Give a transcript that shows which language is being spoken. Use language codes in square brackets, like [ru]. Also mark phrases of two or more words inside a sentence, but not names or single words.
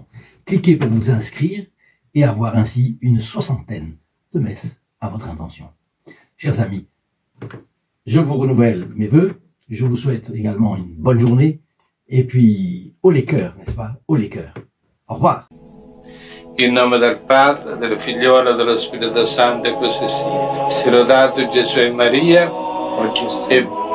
[fr] Cliquez pour vous inscrire et avoir ainsi une soixantaine de messes à votre intention. Chers amis, je vous renouvelle mes vœux, je vous souhaite également une bonne journée, et puis haut les cœurs, n'est-ce pas? Haut les cœurs. Au revoir. [it] In nome del Padre, del Figliolo e dello Spirito Santo, e così sia. Sia lodato Gesù e Maria, e